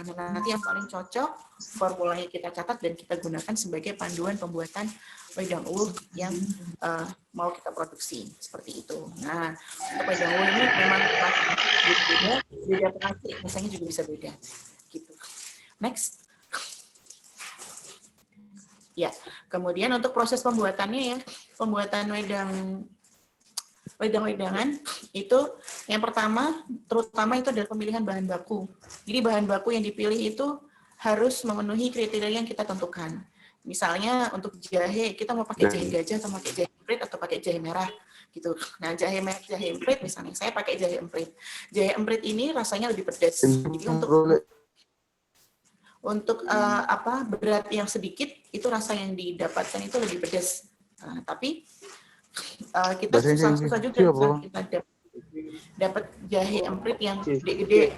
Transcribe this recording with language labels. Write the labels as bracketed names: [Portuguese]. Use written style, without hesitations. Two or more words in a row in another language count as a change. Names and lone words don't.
[Indonesian] Nah, nanti yang paling cocok, formulanya kita catat dan kita gunakan sebagai panduan pembuatan wedang uwuh yang mau kita produksi, seperti itu. Nah, untuk wedang uwuh ini memang beda pengacik, rasanya juga bisa beda. Gitu. Next. Ya, kemudian untuk proses pembuatannya ya, pembuatan wedang-wedangan itu yang pertama, terutama itu adalah pemilihan bahan baku. Jadi bahan baku yang dipilih itu harus memenuhi kriteria yang kita tentukan. Misalnya untuk jahe, kita mau pakai jahe gajah atau pakai jahe emprit atau pakai jahe merah gitu. Nah, jahe emprit misalnya, saya pakai jahe emprit. Jahe emprit ini rasanya lebih pedas. Jadi untuk berat yang sedikit itu rasa yang didapatkan itu lebih pedas. Nah, tapi kita susah juga kita dapat jahe emprit yang gede-gede.